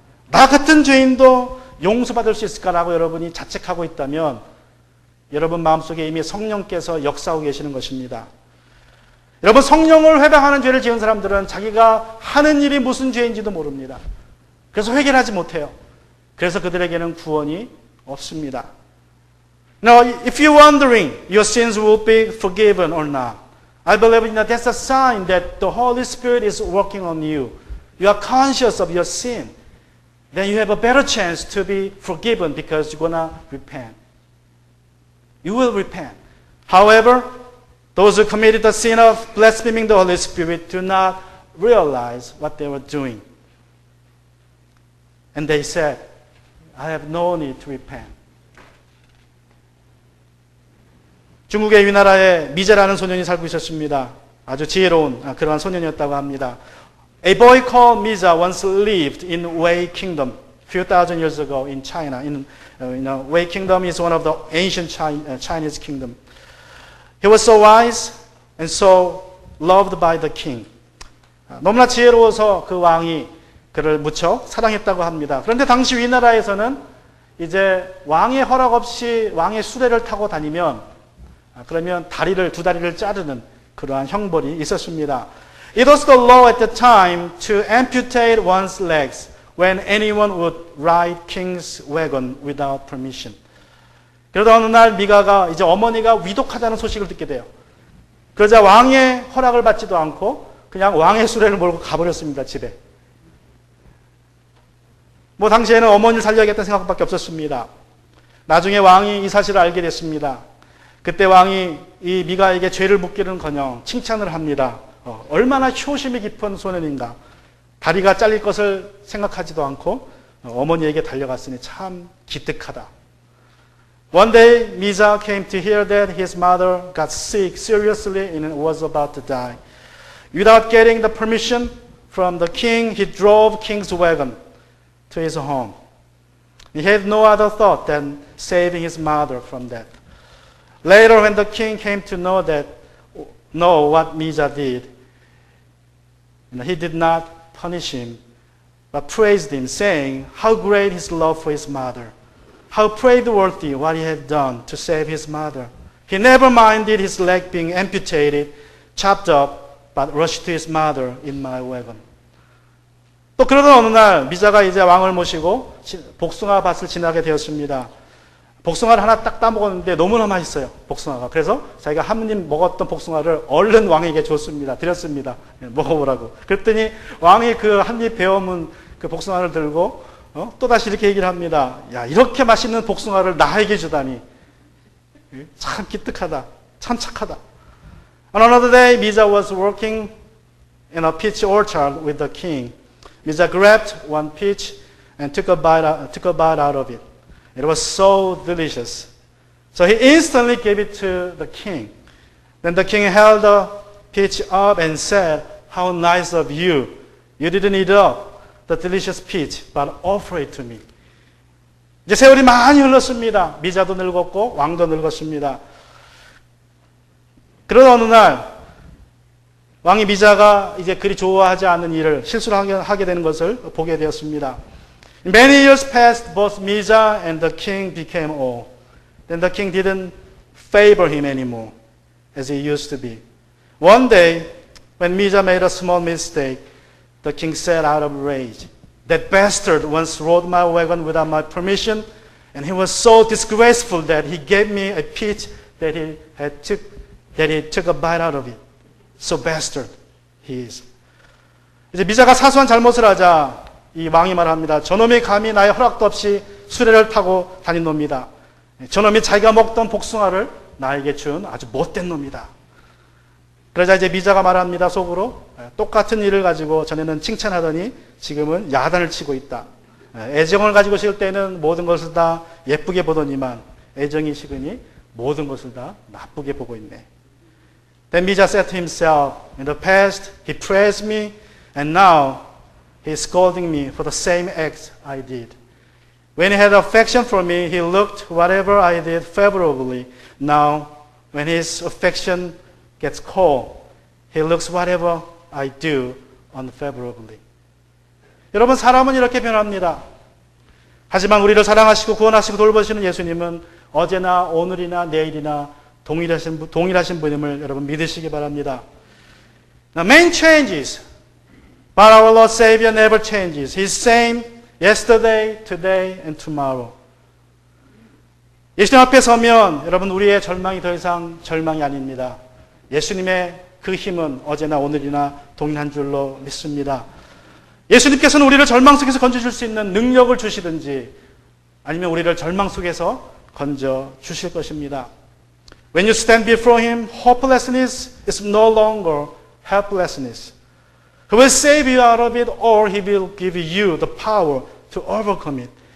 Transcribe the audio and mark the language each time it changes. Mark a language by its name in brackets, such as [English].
[Korean] 나 같은 죄인도 용서받을 수 있을까라고 여러분이 자책하고 있다면 여러분 마음속에 이미 성령께서 역사하고 계시는 것입니다. 여러분, 성령을 회방하는 죄를 지은 사람들은 자기가 하는 일이 무슨 죄인지도 모릅니다. 그래서 회개하지 못해요. 그래서 그들에게는 구원이 없습니다. [English] Now, if you're wondering your sins will be forgiven or not, I believe that that's a sign that the Holy Spirit is working on you. You are conscious of your sin. Then you have a better chance to be forgiven because you're going to repent. You will repent. However, those who committed the sin of blaspheming the Holy Spirit do not realize what they were doing. And they said, I have no need to repent. [Korean] 중국의 위나라에 미제라는 소년이 살고 있었습니다. 아주 지혜로운 그러한 소년이었다고 합니다. [English] A boy called Miza once lived in Wei Kingdom a few thousand years ago in China. Wei Kingdom is one of the ancient Chinese kingdom. He was so wise and so loved by the king. [Korean] 너무나 지혜로워서 그 왕이 그를 무척 사랑했다고 합니다. 그런데 당시 위나라에서는 이제 왕의 허락 없이 왕의 수레를 타고 다니면 그러면 두 다리를 자르는 그러한 형벌이 있었습니다. [English] It was the law at the time to amputate one's legs when anyone would ride king's wagon without permission. [Korean] 그러다 어느 날 미가가 이제 어머니가 위독하다는 소식을 듣게 돼요. 그러자 왕의 허락을 받지도 않고 그냥 왕의 수레를 몰고 가버렸습니다, 집에. 당시에는 어머니를 살려야겠다는 생각밖에 없었습니다. 나중에 왕이 이 사실을 알게 됐습니다. 그때 왕이 이 미가에게 죄를 묻기는커녕 칭찬을 합니다. 얼마나 효심이 깊은 소년인가. 다리가 잘릴 것을 생각하지도 않고 어머니에게 달려갔으니 참 기특하다. [English] One day, Miza came to hear that his mother got sick seriously and was about to die. Without getting the permission from the king, he drove king's wagon to his home. He had no other thought than saving his mother from death. Later, when the king came to know what Miza did, he did not punish him, but praised him, saying how great his love for his mother, how praiseworthy what he had done to save his mother. He never minded his leg being amputated, chopped up, but rushed to his mother in my wagon. [Korean] 또 그러던 어느 날 미자가 이제 왕을 모시고 복숭아 밭을 지나게 되었습니다. 복숭아를 하나 딱 따먹었는데 너무나 맛있어요, 복숭아가. 그래서 자기가 한 입 먹었던 복숭아를 얼른 왕에게 줬습니다. 드렸습니다. 먹어보라고. 그랬더니 왕이 그 한 입 베어문 그 복숭아를 들고 또다시 이렇게 얘기를 합니다. 야, 이렇게 맛있는 복숭아를 나에게 주다니. 참 기특하다. 참 착하다. [English] On another day, Miza was working in a peach orchard with the king. Miza grabbed one peach and took a bite out of it. It was so delicious. So he instantly gave it to the king. Then the king held the peach up and said, how nice of you. You didn't eat up the delicious peach, but offer it to me. [Korean] 이제 세월이 많이 흘렀습니다. 미자도 늙었고 왕도 늙었습니다. 그러던 어느 날 왕이 미자가 이제 그리 좋아하지 않는 일을 실수를 하게 되는 것을 보게 되었습니다. [English] Many years passed, both Miza and the king became old. Then the king didn't favor him anymore, as he used to be. One day, when Miza made a small mistake, the king said out of rage, that bastard once rode my wagon without my permission, and he was so disgraceful that he gave me a peach that he took a bite out of it. So bastard he is. [Korean] 이제 미자가 사소한 잘못을 하자 이 왕이 말합니다. 저놈이 감히 나의 허락도 없이 수레를 타고 다닌 놈이다. 저놈이 자기가 먹던 복숭아를 나에게 준 아주 못된 놈이다. 그러자 이제 미자가 말합니다. 속으로 똑같은 일을 가지고 전에는 칭찬하더니 지금은 야단을 치고 있다. 애정을 가지고 있을 때는 모든 것을 다 예쁘게 보더니만 애정이 식으니 모든 것을 다 나쁘게 보고 있네. [English] Then Miza said to himself, in the past he praised me and now he is scolding me for the same acts I did. When he had affection for me, he looked whatever I did favorably. Now, when his affection gets cold, he looks whatever I do unfavorably. [Korean] 여러분, 사람은 이렇게 변합니다. 하지만 우리를 사랑하시고 구원하시고 돌보시는 예수님은 어제나 오늘이나 내일이나 동일하신 분임을 여러분 믿으시기 바랍니다. [English] Now, man changes, but our Lord Savior never changes. He's same yesterday, today, and tomorrow. [Korean] 예수님 앞에 서면 여러분 우리의 절망이 더 이상 절망이 아닙니다. 예수님의 그 힘은 어제나 오늘이나 동일한 줄로 믿습니다. 예수님께서는 우리를 절망 속에서 건져줄 수 있는 능력을 주시든지 아니면 우리를 절망 속에서 건져 주실 것입니다. [English] When you stand before Him, hopelessness is no longer helplessness. He will save you out of it or He will give you the power to overcome it.